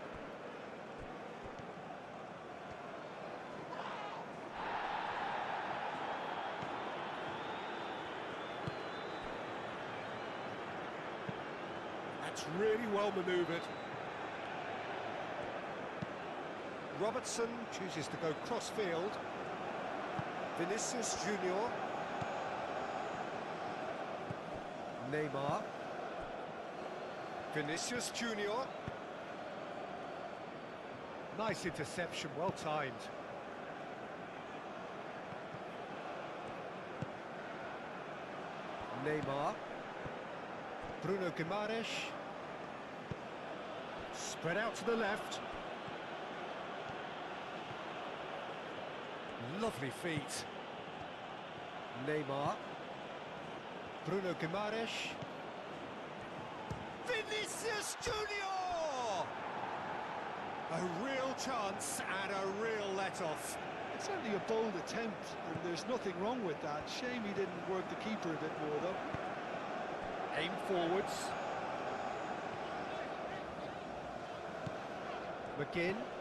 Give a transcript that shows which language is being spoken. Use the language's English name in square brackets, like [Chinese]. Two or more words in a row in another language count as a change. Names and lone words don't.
[English] That's really well manoeuvred. Robertson chooses to go cross-field. Vinicius Junior. Neymar. Vinicius Junior. Nice interception, well timed. Neymar. Bruno Guimaraes. Spread out to the left. Lovely feet. Neymar. Bruno Guimaraes. Vinicius Junior! A real chance and a real let-off. It's certainly a bold attempt, and there's nothing wrong with that. Shame he didn't work the keeper a bit more, though. Aim forwards. McGinn.